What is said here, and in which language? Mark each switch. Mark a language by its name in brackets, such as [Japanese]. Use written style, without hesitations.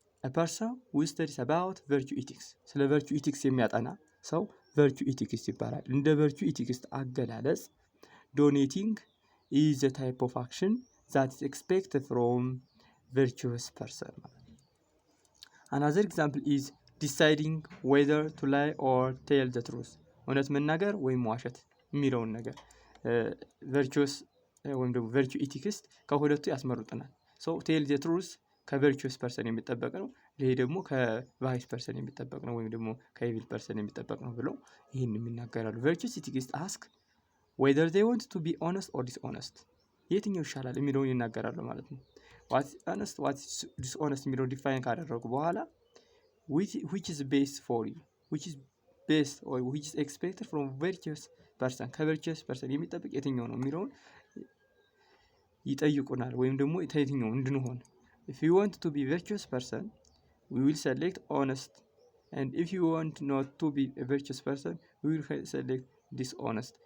[English] a person who studies about virtue ethics [Amharic] ስለ virtue ethics የሚያጠና ሰው virtue ethics ይባላል። እንደ virtue ethics አገላለጽ [English] donating is a type of action that is expected from virtuous person. Another example is deciding whether to lie or tell the truth. [Amharic] እውነት መናገር ወይም ዋሸት የሚለውን ነገር virtuous ወይም ደግሞ virtue ethics ከሁለቱ ያስመርጡናል። [English] so tell the truth [Amharic] ከvirtuous person የሚጠበቅ ነው። ይሄ ደግሞ ከvice person የሚጠበቅ ነው ወይም ደግሞ ከevil person የሚጠበቅ ነው ብለው ይሄንን ይናገራሉ። [English] virtuous ethics ask whether they want to be honest or dishonest. [Amharic] የትኛው ይሻላል የሚለውን ይናገራሉ ማለት ነው። [English] what is honest what is dishonest [Amharic] የሚለውን ዲፋይን ካደረጉ በኋላ [English] which is best for you, which is best or which is expected from virtuous person [Amharic] ከvirtuous person የሚጠበቅ የትኛው ነው የሚለውን ይጠይቁናል ወይም ደግሞ የትኛው እንድንሆን [English] if you want to be virtuous person we will select honest, and if you want not to be a virtuous person we will select dishonest.